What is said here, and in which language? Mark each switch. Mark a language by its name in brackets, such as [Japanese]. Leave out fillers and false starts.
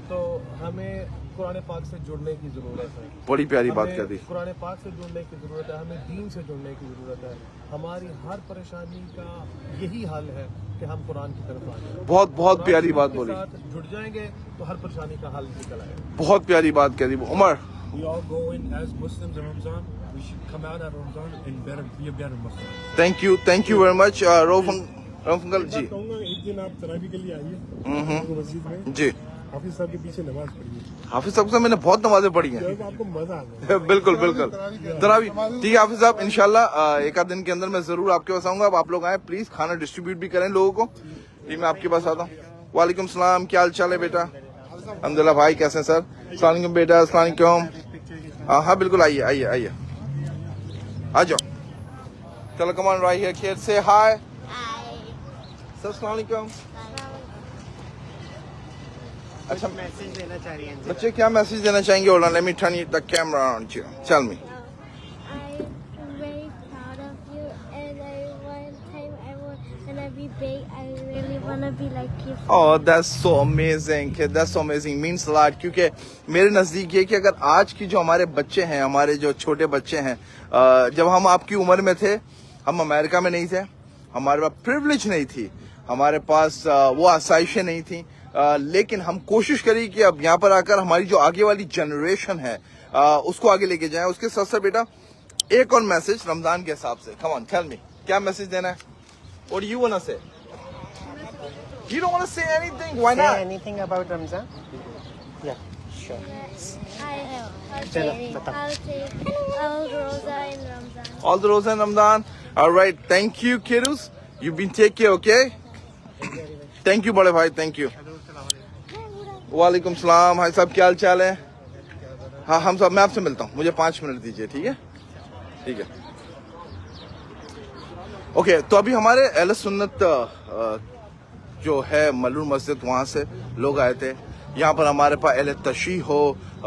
[Hindi] तो हमें कुरान पाक से जुड़ने की जरूरत है। बड़ी प्यारी बात कर दी। कुरान पाक से जुड़ने की जरूरत है, हमें दीन से जुड़ने की जरूरत है। हमारी हर परेशानी का यही हल है कि हम कुरान की तरफ आ जाए। बहुत प्यारी बात बोली, जुड़ जाएंगे तो हर परेशानी का हल निकल आएगा। बहुत प्यारी बात कह दी Umar. [English] We all go in as Muslims in Ramadan. We should come out at Ramadan and be a better Muslim. [Hindi] Thank you very much Rohan fungal जी। कहूँगा एक दिन आप तरावी के लिए आइए मस्जिद में, जी हाफिज साहब के पीछे नमाज पढ़िए, हाफिज साहब से मैंने बहुत नमाजें पढ़ी हैं। जब आपको मजा आ जाए। बिल्कुल तरावी ठीक है हाफिज साहब, इंशाल्लाह एक आध दिन के अंदर मैं जरूर आपके पास आऊंगा। आप लोग आए प्लीज, खाना डिस्ट्रीब्यूट भी करें लोगों को। ठीक, मैं आपके पास आता हूँ। वालेकुम सलाम, क्या हाल चाल है बेटा? अल्हम्दुलिल्लाह भाई, कैसे हैं सर? अस्सलाम वालेकुम बेटा। अस्सलाम वालेकुम। हाँ बिल्कुल, आइए आ जाओ। चलो [English] Come on right here kids, say hi sir. [Hindi] अस्सलाम वालेकुम। अच्छा, मैसेज देना चाह रही हैं। बच्चे क्या मैसेज देना चाहेंगे? [English] Hold on, let me turn the camera on you. Tell me. I'm very proud of you, and one time I when I be big, I really want to be like you. Oh, that's so amazing, kid. That's so amazing. Means a lot. क्योंकि मेरे नज़दीक ये कि अगर आज की जो हमारे बच्चे हैं, हमारे जो छोटे बच्चे हैं, जब हम आपकी उम्र में थे, हम अमेरिका में नहीं थे, हमारे पास प्रिविलेज नहीं थी, हमारे पास वो आसाइशें नहीं थी, लेकिन हम कोशिश करी कि अब यहाँ पर आकर हमारी जो आगे वाली जनरेशन है उसको आगे लेके जाएं। उसके साथ साथ बेटा एक और मैसेज रमजान के हिसाब से, कम ऑन टेल मी, क्या मैसेज देना है? What do you want to say? You don't want to say anything? Why not? Say anything about Ramzan? Yeah, sure. I'll [Hindi] Chalo, [English] say [Hindi] batao. [English] all Rosa in Ramzan. All the Rosa in Ramadan. All right, thank you kiddos. You've been take care, okay? Thank you [Hindi] बड़े भाई, [English] thank you. [Hindi] वालेकुम सलाम। भाई साहब क्या हाल चाल है? हाँ हम सब, मैं आपसे मिलता हूँ, मुझे 5 मिनट दीजिए। ठीक है। ओके, तो अभी हमारे अहले सुन्नत जो है मलून मस्जिद, वहाँ से लोग आए थे। यहाँ पर हमारे पास अहले तशी हो,